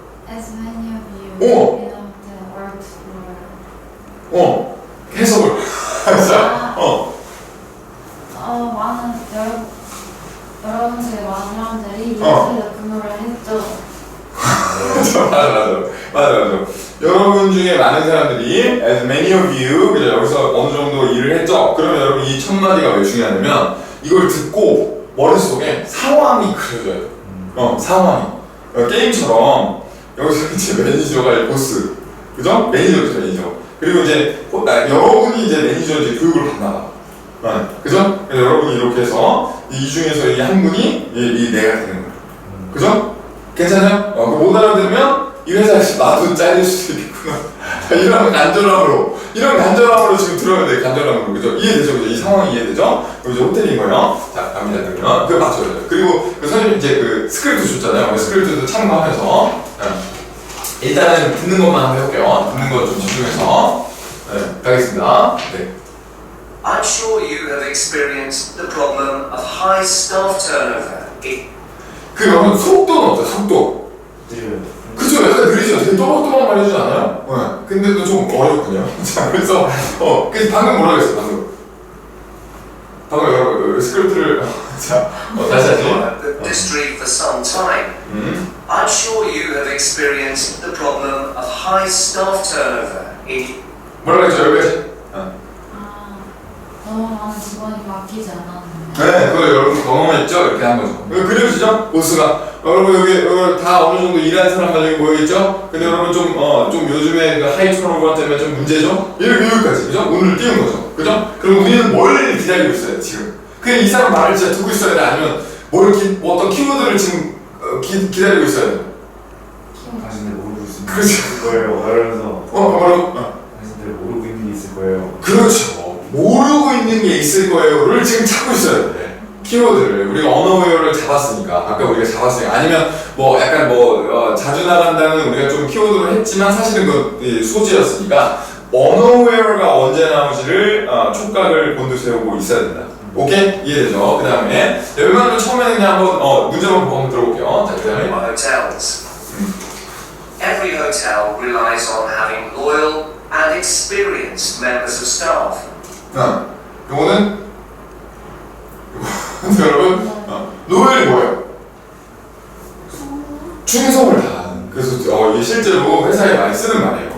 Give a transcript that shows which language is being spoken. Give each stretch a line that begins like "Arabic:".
English: As many of you in the world for
Korean: 해석을. 자, 많은 여러분 중에 많은 사람들이 이곳에서 근무를 했죠. 맞아. 여러분 중에 많은 사람들이
English: as many of you
Korean: 그죠? 여기서 어느 정도 일을 했죠? 그러면 여러분 이 첫 마디가 왜 중요하냐면 이걸 듣고 머릿속에 상황이 그려져야 돼. 상황이. 게임처럼 여기서 이제 매니저가 보스. 그죠? 매니저. 그리고 이제 여러분이 이제 매니저 이제 교육을 받나 봐. 그죠? 그래서 여러분이 이렇게 해서 이 중에서 이 한 분이 이 내가 되는 거야. 그죠? 괜찮아요? 못 알아들으면 이 회사에서 나도 잘릴 수도 있겠구나. 이런 간절함으로 지금 들어야 돼. 간절함으로. 그죠? 이해되죠? 그죠? 이 상황이 이해되죠? 그럼 이제 호텔인 거예요. 자, 갑니다. 그러면. 맞죠. 그리고 선생님 이제 그 스크립트 줬잖아요. 스크립트도 참고하면서. 일단은 듣는 것만 한번 해볼게요. 듣는 거 좀 집중해서. 가겠습니다. 네.
English: I'm sure you have experienced the problem of high staff turnover.
Korean: 그 여러분 속도는 어때? 속도. 느려요. 그죠? 약간 느리죠? 되게 또박또박 말해주지 않아요? 네. 근데도 좀 어렵군요. 자, 그래서, 그래서 방금 뭐라고 했어, 방금 여러분, 스크립트를, 자, 다시 하지.
English: The industry for some time. I'm sure you have experienced the problem of high staff turnover.
Korean: 뭐라고 했죠, 여기까지? 너무 많은 직원이 맡기지 않았는데. 네, 그걸 여러분 경험했죠? 이렇게 한 거죠. 그려지죠? 보스가. 여러분, 여기 다 어느 정도 일하는 사람만 여기 모여있죠? 근데 여러분 좀 요즘에 그 하이 턴오버 때문에 좀 문제죠? 여기까지, 그죠? 오늘 띄운 거죠. 그죠? 그럼 우리는 뭘 기다리고 있어요, 지금? 그냥 이 사람 말을 진짜 듣고 있어야 돼? 아니면 뭐 어떤 키워드를 지금 기다리고 있어야 돼? 당신들 모르고 있을 그렇죠. 거예요. 이러면서 뭐라고? 당신들 모르고 있는 게 있을 거예요. 그렇죠. 모르고 있는 게 있을 거예요를 지금 찾고 있어야 돼. 키워드를 우리가 언어웨어를 잡았으니까 아까 우리가 잡았으니까 아니면 뭐 약간 자주 나간다는 우리가 좀 키워드로 했지만 사실은 그 소지였으니까 언어웨어가 언제 나오지를 촉각을 곤두세우고 있어야 된다. 오케이? 이해되죠? 그 다음에 웬만하면 처음에는 그냥 한번 문제만 보고 한번 들어볼게요. 자, 그 다음에
English: Hotels. Every hotel relies on having loyal and experienced members of staff.
Korean: 요거는 여러분 로열이 뭐예요? 충성을 다하는. 그래서 이게 실제로 회사에 많이 쓰는 말이에요.